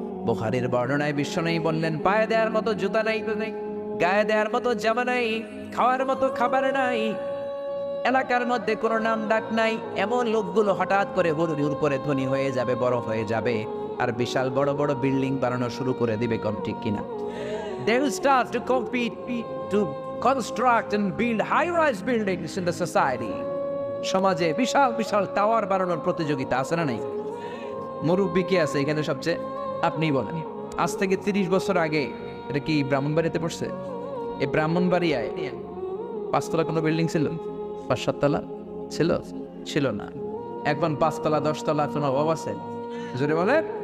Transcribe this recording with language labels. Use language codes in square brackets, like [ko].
[bn] বুখারীর বর্ণনায় বিশ্বনবী বললেন, পায়ে দেওয়ার মতো জুতা নাই, গায়ে দেওয়ার মতো জামা নাই, খাওয়ার মতো খাবার নাই, এলাকার মধ্যে কোনো নাম ডাক নাই, এমন লোকগুলো হঠাৎ করে হুড় করে ধনী হয়ে যাবে, বড় হয়ে যাবে, আর বিশাল বড় বড় বিল্ডিং বানানো শুরু করে দিবে। কম ঠিক কিনা? [en] They will start to compete to construct and build high-rise buildings in the society. [bn] সমাজে বিশাল বিশাল টাওয়ার বানানোর প্রতিযোগিতা, আছে না নাই? মুরব্বী কে আছে এখানে সবচেয়ে? আপনি বলেন, আজ থেকে 30 বছর আগে এটা কি ব্রাহ্মণবাড়িতে পড়ছে? এই ব্রাহ্মণবাড়িয়ায় 5 তলা কোনো বিল্ডিং ছিল? 5-7 তলা ছিল? ছিল না। এখন 5 তলা 10 তলা কোনো অভাব আছে? জোরে বলে।